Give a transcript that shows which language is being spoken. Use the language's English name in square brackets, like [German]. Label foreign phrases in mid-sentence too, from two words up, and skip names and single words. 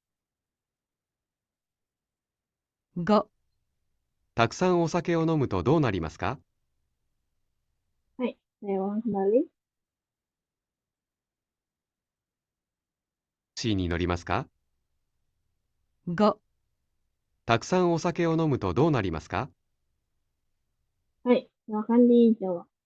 [Japanese] 5、たくさんお酒を飲むとどうなりますか？ [Indonesian] Baik, saya ulang kembali. [Japanese] タクシーに乗りますか？ 5、たくさんお酒を飲むとどうなりますか？ [Indonesian] Baik, silakan dijawab.